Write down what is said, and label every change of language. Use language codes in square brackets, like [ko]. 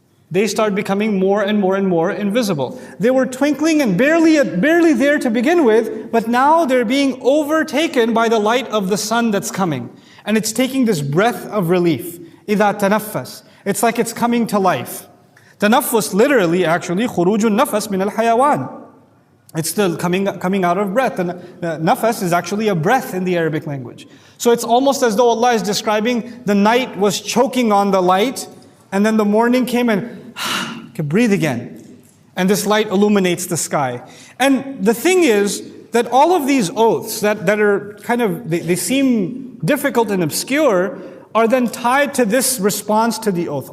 [en] They start becoming more and more and more invisible. They were twinkling and barely there to begin with, but now they're being overtaken by the light of the sun that's coming. And it's taking this breath of relief. [ar] إِذَا تَنَفَّسْ. [en] It's like it's coming to life. [ar] Tanaffus [en] literally actually [ar] خُرُوجُ النَّفَسْ مِنَ الْحَيَوَانِ. [en] It's the coming out of breath. And nafas is actually a breath in the Arabic language. So it's almost as though Allah is describing the night was choking on the light, and then the morning came and could breathe again. And this light illuminates the sky. And the thing is that all of these oaths that are kind of, they seem difficult and obscure, are then tied to this response to the oath.